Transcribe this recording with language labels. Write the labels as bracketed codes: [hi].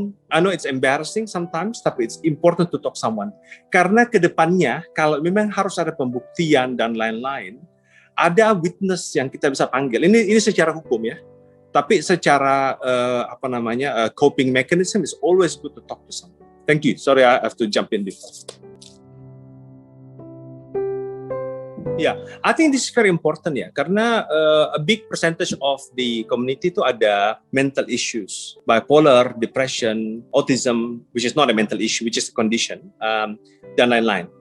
[en] I know it's embarrassing sometimes, [id] tapi [en] it's important to talk to someone. [id] Karena kedepannya, kalau memang harus ada pembuktian dan lain-lain, ada witness yang kita bisa panggil. Ini secara hukum ya. Tapi secara [en] coping mechanism is always good to talk to someone. Thank you. Sorry, I have to jump in before. Yeah, I think this is very important ya, karena a big percentage of the community itu ada mental issues, bipolar, depression, autism, which is not a mental issue, which is a condition, [id] dan lain-lain.